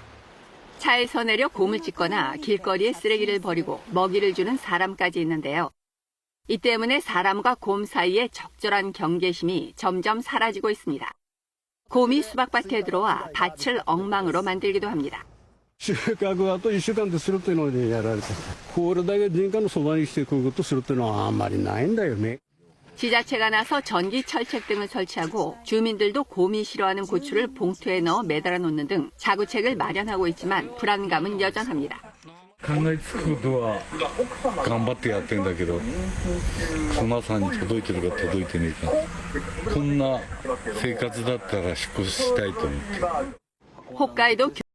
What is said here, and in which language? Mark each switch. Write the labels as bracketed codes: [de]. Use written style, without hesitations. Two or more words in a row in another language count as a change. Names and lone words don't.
[ko] 차에서 내려 곰을 찢거나 길거리에 쓰레기를 버리고 먹이를 주는 사람까지 있는데요. 이 때문에 사람과 곰 사이의 적절한 경계심이 점점 사라지고 있습니다. 곰이 수박밭에 들어와 밭을 엉망으로 만들기도 합니다. [ja] 収穫あと1週間でするというのでやられて、これだけ人家のそばに来てこういうことするというのはあんまりないんだよね。 [ko] 지자체가 나서 전기 철책 등을 설치하고 주민들도 곰이 싫어하는 고추를 봉투에 넣어 매달아 놓는 등 자구책을 마련하고 있지만 불안감은 여전합니다. [ja] 考えつくことは頑張ってやってんだけど、熊さんに届いてるか届いてねえか、こんな生活だったら引っ越ししたいと思って。 [ko] 홋카이도